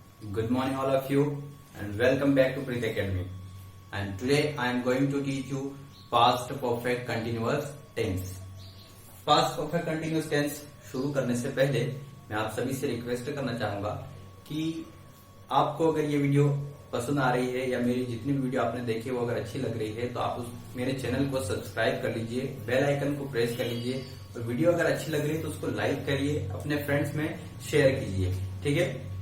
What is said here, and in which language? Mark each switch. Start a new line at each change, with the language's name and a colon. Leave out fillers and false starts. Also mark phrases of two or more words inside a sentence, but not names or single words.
English: Good morning all of you and welcome back to Preet Academy. And today I am going to teach you past perfect continuous tense. Past perfect continuous tense
Hindi: शुरू करने से पहले मैं आप सभी से रिक्वेस्ट करना चाहूंगा कि आपको अगर ये वीडियो पसंद आ रही है या मेरी जितनी भी वीडियो आपने देखी वो अगर अच्छी लग रही है तो आप मेरे चैनल को सब्सक्राइब कर लीजिए,
English: bell icon
Hindi: को प्रेस कर लीजिए और वीडियो अगर अच्छी लग रही है तो उसको लाइक करिए, अपने फ्रेंड्स में शेयर कीजिए, ठीक है।